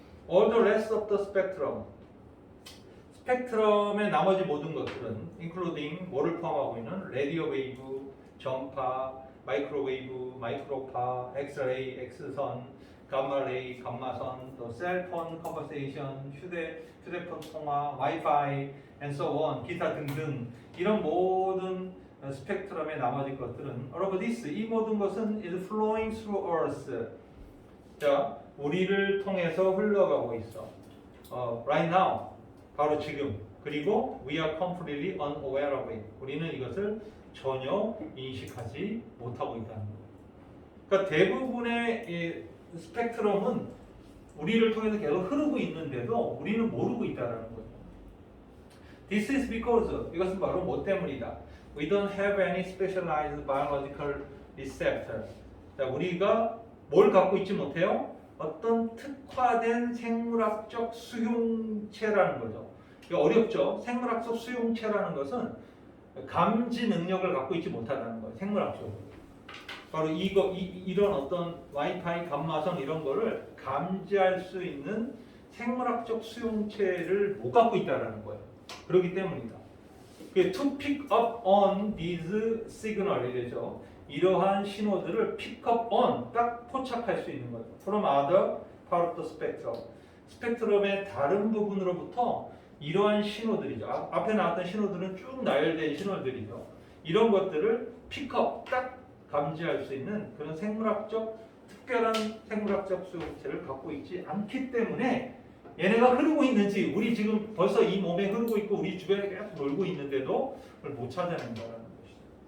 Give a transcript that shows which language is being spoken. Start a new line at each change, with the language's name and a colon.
English: All the rest of the spectrum,
Korean: 스펙트럼의 나머지 모든 것들은
English: including
Korean: 뭐를 포함하고 있는 라디오 웨이브, 전파, 마이크로웨이브, 마이크로파, 엑스레이, 엑스선, 감마레이, 감마선, 또 셀폰 컨버세이션, 휴대폰 통화, 와이파이,
English: and so on,
Korean: 기타 등등 이런 모든 스펙트럼의 나머지 것들은
English: all of this,
Korean: 이 모든 것은
English: is flowing through Earth.
Korean: 자, 우리를 통해서 흘러가고 있어.
English: Right now,
Korean: 바로 지금.
English: 그리고 we are completely unaware of it.
Korean: 우리는 이것을 전혀 인식하지 못하고 있다는 거예요. 그러니까 대부분의 이 스펙트럼은 우리를 통해서 계속 흐르고 있는데도 우리는 모르고 있다는 거죠.
English: This is because
Korean: 이것은 바로 뭐 때문이다.
English: We don't have any specialized biological receptor.
Korean: 자, 우리가 뭘 갖고 있지 못해요? 어떤 특화된 생물학적 수용체라는 거죠. 이거 어렵죠? 생물학적 수용체라는 것은 감지 능력을 갖고 있지 못하다는 거예요. 생물학적으로. 바로 이런 어떤 와이파이, 감마선 이런 거를 감지할 수 있는 생물학적 수용체를 못 갖고 있다는 거예요. 그렇기 때문이다.
English: To pick up on these signal
Korean: 이래죠. 이러한 신호들을
English: pick up on
Korean: 딱 포착할 수 있는 거죠.
English: From other part of the spectrum.
Korean: 스펙트럼의 다른 부분으로부터 이러한 신호들이죠. 앞에 나왔던 신호들은 쭉 나열된 신호들이죠. 이런 것들을 pick up 딱 감지할 수 있는 그런 특별한 생물학적 수용체를 갖고 있지 않기 때문에 얘네가 흐르고 있는지 우리 지금 벌써 이 몸에 흐르고 있고 우리 주변에 계속 놀고 있는데도 그걸 못 찾아낸다는 것이죠.